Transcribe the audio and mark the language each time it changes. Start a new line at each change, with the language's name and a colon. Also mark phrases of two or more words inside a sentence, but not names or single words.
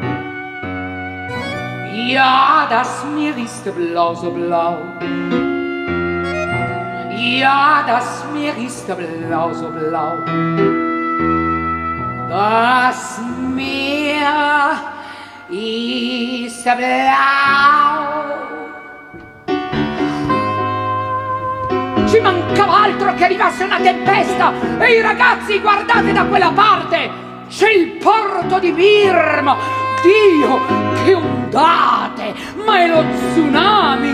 German: Ja, das Meer ist blau, so blau. Ja, das Meer ist blau, so blau. Das Meer ist blau.
Italian: Ci mancava altro che arrivasse una tempesta. Ehi ragazzi, guardate da quella parte, c'è il porto di Birma. Dio, che ondate! Ma è lo tsunami!